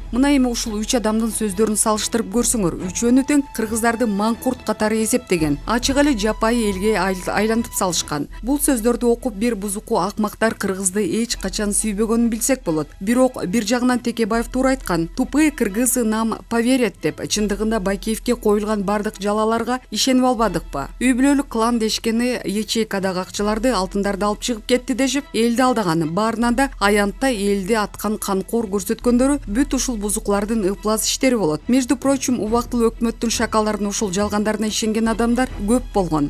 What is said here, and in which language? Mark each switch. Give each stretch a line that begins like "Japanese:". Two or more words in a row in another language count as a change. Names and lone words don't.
Kyrgyz: Мына эми ушул 3 адамдын сөздөрүн салыштырып көрсөңөр, үчөөнү тең кыргыздарды маңкурт катары эсептеген. Ачык эле жапайы элге айлантып салышкан. Бул сөздөрдү окуп бир бузуку акмактар кыргызды эч качан сүйбөгөнүн билсек болот. Бирок бир жагынан Текебаев туура айткан.
Russian: Тупые кыргызы нам поверят деп.
Kyrgyz: Чындыгында Бакиевке коюлган бардык жалаларга ишенип албадыкпы? Үй бүлөлүк клан дешкени ячейкадагы акчаларды, алтындарды алып чыгып кетти дешип, элди алдаган. Баарынан да аянттай элди аткан канкор көрсөткөндөрү бүт ушул бузуклардын ыплас иштери болот.
Russian: Между прочим,
Kyrgyz: убактылуу өкмөттүн шакалдардын ушул жалгандарына ишенген адамдар көп болгон.